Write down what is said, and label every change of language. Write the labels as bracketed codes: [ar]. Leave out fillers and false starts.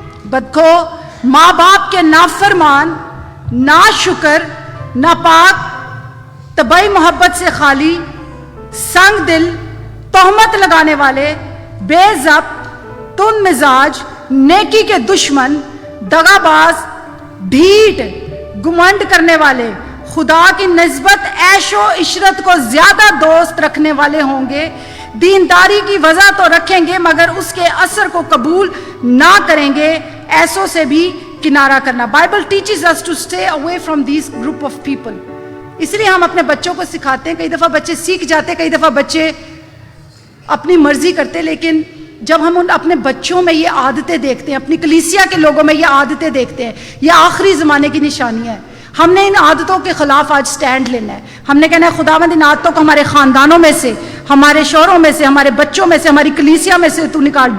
[ur] بدخو, ماں باپ کے نافرمان, ناشکر, ناپاک, طبعی محبت سے خالی, سنگ دل, تہمت لگانے والے, بے ضبط, تند مزاج, نیکی کے دشمن, دغا باز, ڈھیٹ, گمنڈ کرنے والے, خدا کی نسبت عیش و عشرت کو زیادہ دوست رکھنے والے ہوں گے. دینداری کی وجہ تو رکھیں گے مگر اس کے اثر کو قبول نہ کریں گے. ایسوں سے بھی کنارہ کرنا. [en] Bible teaches us to stay away from these group of people. [ur] اس لیے ہم اپنے بچوں کو سکھاتے ہیں. کئی دفعہ بچے سیکھ جاتے, کئی دفعہ بچے اپنی مرضی کرتے, لیکن جب ہم اپنے بچوں میں یہ عادتیں دیکھتے ہیں, اپنی کلیسیا کے لوگوں میں یہ عادتیں دیکھتے ہیں, یہ آخری زمانے کی نشانی ہے. ہم نے ان عادتوں کے خلاف آج سٹینڈ لینا ہے. ہم نے کہنا ہے خداوند ان عادتوں کو ہمارے خاندانوں میں سے, ہمارے شوہروں میں سے, ہمارے بچوں میں سے, ہماری کلیسیا میں سے تو نکال.